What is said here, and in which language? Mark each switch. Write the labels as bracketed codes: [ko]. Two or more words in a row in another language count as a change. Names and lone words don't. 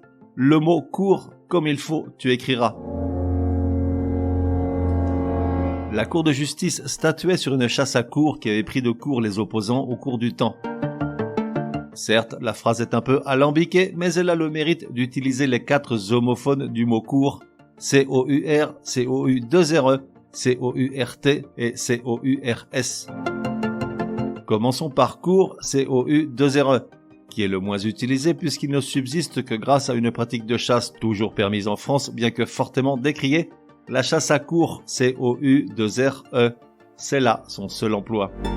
[fr] Le mot court comme il faut, tu écriras. La Cour de justice statuait sur une chasse à courre qui avait pris de court les opposants au cours du temps. Certes, la phrase est un peu alambiquée, mais elle a le mérite d'utiliser les 4 homophones du mot court, C-O-U-R, C-O-U-2-R-E, C-O-U-R-T et C-O-U-R-S. Commençons par court, C-O-U-2-R-E, qui est le moins utilisé puisqu'il ne subsiste que grâce à une pratique de chasse toujours permise en France, bien que fortement décriée, la chasse à courre, C-O-U-2-R-E. C'est là son seul emploi.